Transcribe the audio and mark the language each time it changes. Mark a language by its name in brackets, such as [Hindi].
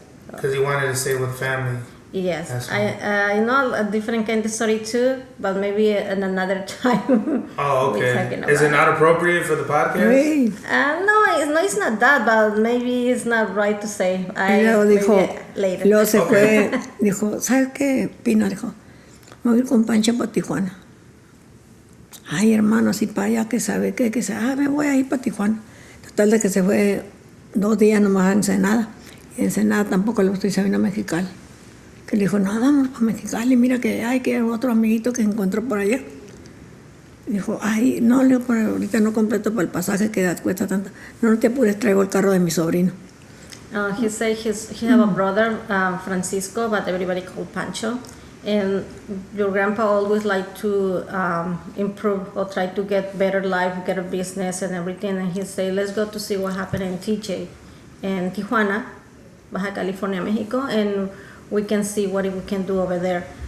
[English] Because he wanted to stay with family. Yes, I know a different kind of story too, but maybe in another time. Oh, okay. Is it not appropriate for the podcast? No, it's not that, but maybe it's not right to say. Later. [Spanish] Luego se fue, dijo, ¿sabes qué? Pina dijo, me voy con Pancha para Tijuana. Ay, hermano, así para allá, que sabe qué, me voy a ir para Tijuana. Total de que se fue 2 días nomás a Ensenada. Y Ensenada tampoco le gustó y se vino a Mexicali. Que le dijo, no, vamos para Mexicali, mira que hay otro amiguito que encontró por allá. Y dijo, ay, no, le digo, pero ahorita no completo para el pasaje que cuesta tanto. No te apures, traigo el carro de mi sobrino. [English] He said he have a brother, Francisco, but everybody called Pancho. And your grandpa always liked to improve or try to get better life, get a business and everything. And he said, let's go to see what happened in TJ, in Tijuana, Baja California, Mexico, and we can see what we can do over there.